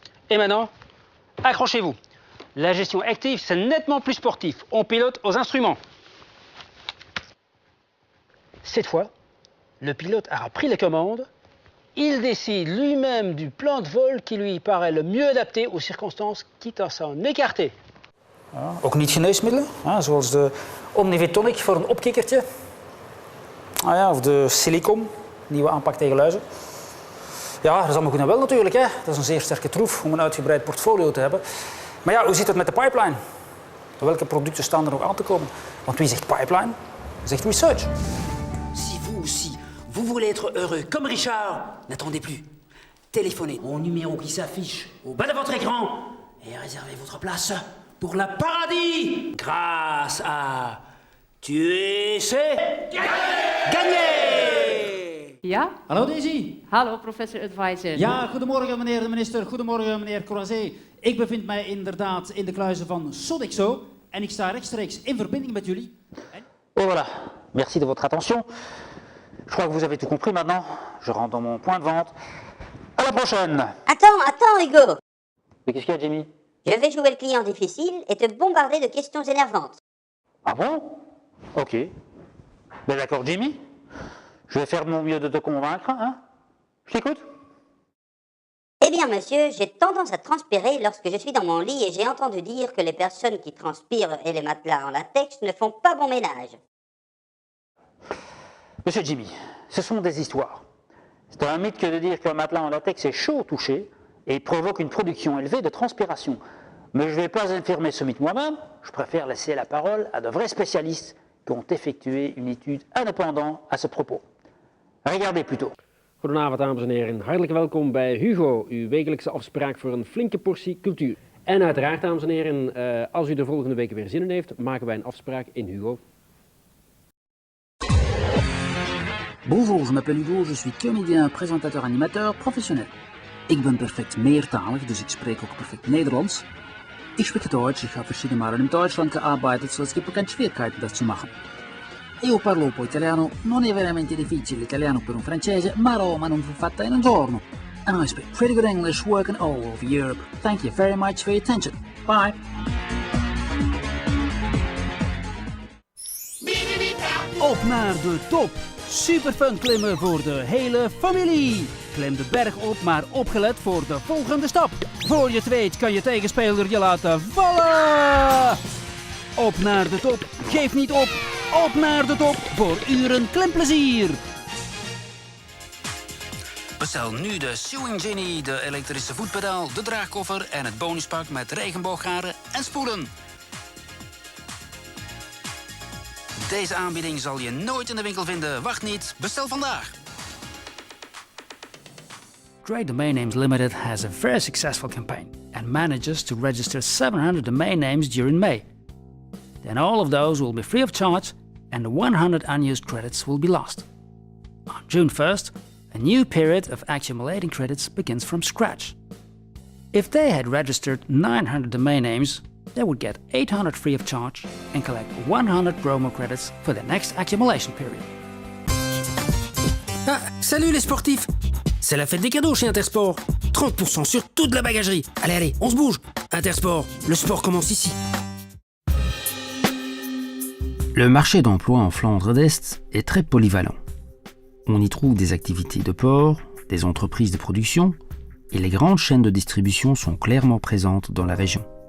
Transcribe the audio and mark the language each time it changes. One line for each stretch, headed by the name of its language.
French: Et maintenant, accrochez-vous. La gestion active, c'est nettement plus sportif. On pilote aux instruments. Cette fois, le pilote aura pris les commandes. Il décide lui-même du plan de vol qui lui paraît le mieux adapté aux circonstances, quitte à s'en écarter.
Dutch: Ja, ook niet geneesmiddelen, zoals de Omnivit Tonic voor een opkikkertje. Of de Silicon, nieuwe aanpak tegen luizen. Ja, dat is allemaal goed en wel natuurlijk. Hè. Dat is een zeer sterke troef om een uitgebreid portfolio te hebben. Maar ja, hoe zit het met de pipeline? Welke producten staan er nog aan te komen? Want wie zegt pipeline, zegt research.
French: Si vous aussi, vous voulez être heureux comme Richard, n'attendez plus. Téléphonez au numéro qui s'affiche au bas de votre écran et réservez votre place pour la paradis grâce à Tu sais gagner!
Dutch: Ja? Hallo Daisy. Hallo, professor advisor. Ja, goedemorgen meneer de minister, goedemorgen meneer Croiset. Ik bevind mij inderdaad in de kluizen van Sodexo en ik sta rechtstreeks in verbinding met jullie.
French: Et voilà, merci de votre attention. Je crois que vous avez tout compris maintenant. Je rentre dans mon point de vente. À la prochaine! Attends, Hugo. Mais qu'est-ce qu'il y a, Jimmy? Je vais jouer le client difficile et te bombarder de questions énervantes. Ah bon? Ok. Ben d'accord, Jimmy. Je vais faire de mon mieux de te convaincre, hein? Je t'écoute? Eh bien, monsieur, j'ai tendance à transpirer lorsque je suis dans mon lit et j'ai entendu dire que les personnes qui transpirent et les matelas en latex ne font pas bon ménage. Monsieur Jimmy, ce sont des histoires. C'est un mythe que de dire qu'un matelas en latex est chaud au toucher et provoque une production élevée de transpiration. Mais je ne vais pas infirmer ce mythe moi-même, je préfère laisser la parole à de vrais spécialistes qui ont effectué une étude indépendante à ce propos. Regardez plutôt.
Dutch: Goedenavond dames en heren, hartelijk welkom bij Hugo, uw wekelijkse afspraak voor een flinke portie cultuur. En uiteraard dames en heren, als u de volgende weken weer zin in heeft, maken wij een afspraak in Hugo.
French: Bonjour, je m'appelle Hugo, je suis comédien, présentateur, animateur, professionnel.
Dutch: Ik ben perfect meertalig, dus ik spreek ook perfect Nederlands.
German: Ich spreche Deutsch, ich habe verschiedene Male in Deutschland gearbeitet, so es gibt keine Schwierigkeiten, das zu machen.
Italian: Io parlo un po' italiano, non è veramente difficile l'italiano per un francese, ma Roma non fu fatta in un giorno.
English: And I speak pretty good English, working all over Europe. Thank you very much for your attention. Bye!
Dutch: Op naar de top! Superfun klimmen voor de hele familie! Klim de berg op, maar opgelet voor de volgende stap. Voor je het weet kan je tegenspeler je laten vallen! Op naar de top, geef niet op! Op naar de top voor uren klimplezier! Bestel nu de Sewing Genie, de elektrische voetpedaal, de draagkoffer en het bonuspak met regenbooggaren en spoelen. Deze aanbieding zal je nooit in de winkel vinden. Wacht niet, bestel vandaag.
English: Great Domain Names Limited has a very successful campaign and manages to register 700 domain names during May. Then all of those will be free of charge and the 100 unused credits will be lost. On June 1st, a new period of accumulating credits begins from scratch. If they had registered 900 domain names, they would get 800 free of charge and collect 100 promo credits for the next accumulation period.
French: Ah, salut les sportifs! C'est la fête des cadeaux chez Intersport. 30% sur toute la bagagerie. Allez, on se bouge. Intersport, le sport commence ici. Le marché d'emploi en Flandre d'Est est très polyvalent. On y trouve des activités de port, des entreprises de production, et les grandes chaînes de distribution sont clairement présentes dans la région.